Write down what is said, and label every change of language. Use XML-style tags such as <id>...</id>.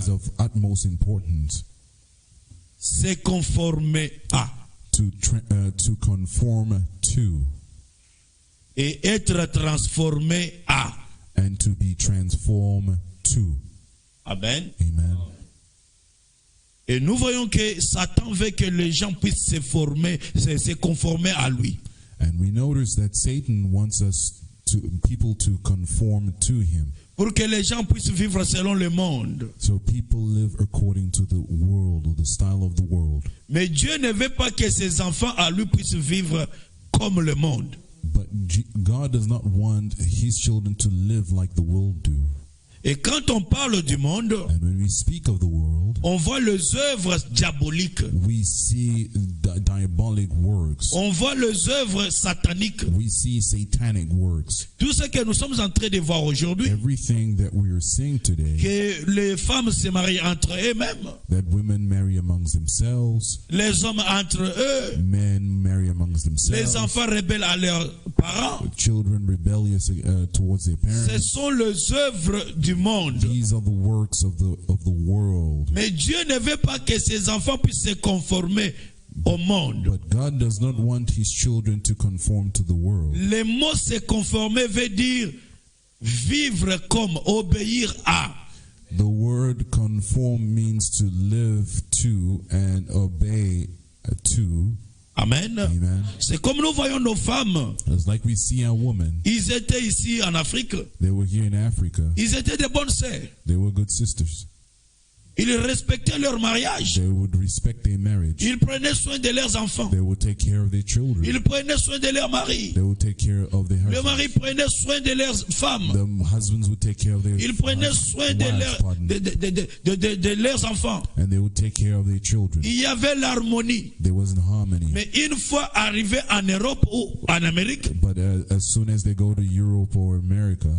<en>is of utmost importance.</en> <fr>Se conformer à</fr> <en>To conform to</en> <fr>et être transformé à.</fr> <en>and to be transformed to. Amen. Amen.</en> <fr>Et nous voyons que Satan veut que les gens puissent se conformer à lui.</fr> <en>And we notice that Satan wants people to conform to him.</en> <fr>Pour que les gens puissent vivre selon le monde.</fr> <en>So people live according to the world or the style of the world.</en> <fr>Mais Dieu ne veut pas que ses enfants à lui puissent vivre comme le monde.</fr> <en>But God does not want his children to live like the world do.</en> <fr>Et quand on parle du monde,</fr> <en>And when we speak of the world,</en> <fr>on voit les œuvres diaboliques.</fr> <en>we see diabolic works.</en> <fr>On voit les œuvres sataniques.</fr> <en>We see satanic works.</en> <fr>Tout ce que nous sommes en train de voir aujourd'hui,</fr> <en>Everything that we are seeing today,</en> <fr>que les femmes se marient entre eux-mêmes,</fr> <en>that women marry amongst themselves,</en> <fr>les hommes entre eux,</fr> <en>men marry amongst</en> <fr>les</fr> <en>themselves,</en> <fr>enfants rebelles à leurs parents,</fr> <en>children rebellious towards their</en> <fr>ce</fr> <en>parents.</en> <fr>sont les œuvres du monde.</fr> <en>These are the works of the world.</en> <fr>Mais Dieu ne veut pas que ses enfants puissent se conformer au monde.</fr> <en>But God does not want his children to conform to the world.</en> <fr>Le mot se conformer veut dire vivre comme, obéir à.</fr> <en>The word conform means to live to and obey to. Amen. Amen.</en> <fr>C'est comme nous voyons nos femmes.</fr> <en>It's like we see our women.</en> <fr>Ils étaient ici en Afrique.</fr> <en>They were here in Africa.</en> <fr>Ils étaient des bonnes sœurs.</fr> <en>They were good sisters.</en> <fr>Ils respectaient leur mariage.</fr> <en>They would respect their marriage.</en> <fr>Ils prenaient soin de leurs enfants.</fr> <en>They would take care of their children.</en> <fr>Ils prenaient soin de leur mari.</fr> <en>They would take care of their</en> <fr>Le mari</fr> <en>husbands.</en> <fr>prenait soin de leurs femmes.</fr> <en>The husbands would take care of their</en> <fr>Ils prenaient soin de, de leurs enfants.</fr> <en>and they would take care of their children.</en> <fr>Il y avait l'harmonie.</fr> <en>There wasn't harmony.</en> <fr>Mais une fois arrivés en Europe ou en Amérique,</fr> <en>But as soon as they go to Europe or America,</en>